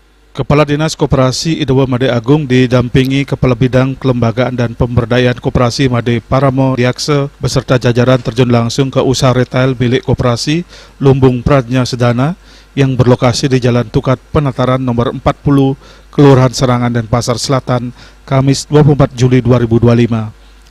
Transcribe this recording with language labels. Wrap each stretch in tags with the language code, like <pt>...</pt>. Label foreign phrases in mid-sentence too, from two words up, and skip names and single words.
<id>Kepala Dinas Koperasi Idewa Made Agung didampingi Kepala Bidang Kelembagaan dan Pemberdayaan Koperasi Made Paramo Diakse beserta jajaran terjun langsung ke usaha retail milik Koperasi Lumbung Pradnya Sedana yang berlokasi di Jalan Tukat Penataran nomor 40, Kelurahan Serangan dan Pasar Selatan, Kamis 24 Juli 2025.</id>